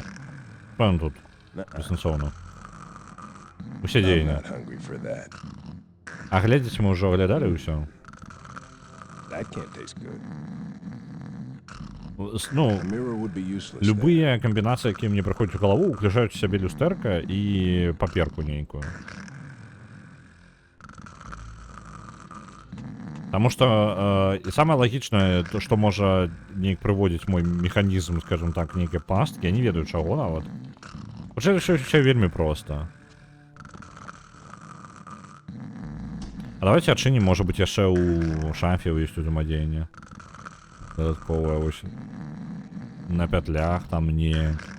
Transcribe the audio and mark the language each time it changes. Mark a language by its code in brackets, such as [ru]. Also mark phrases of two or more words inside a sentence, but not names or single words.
[ru] Что он тут? Бессенсовно. Усе [en] I'm [be] дзеянні. [en] not hungry for that. [be] А глядзець мы ўжо аглядалі ўсё. [en] That can't taste good. [be] Ну, [en] A mirror would be useless. [be] любые комбінацыі, якія мне прыходзяць у галаву, уключаюць у сябе люстэрка і паперку нейкую. [ru] Потому что самое логичное, [be] то, что можа неяк прыводзіць мой механізм, скажем так, нейкай пасткі, я не ведаю чаго нават. Все вельмі проста. А давайте адчынім, можа быць, яшчэ ў шафе ёсць узаемадзеянне. Дадатковае вось. На пятлях там не.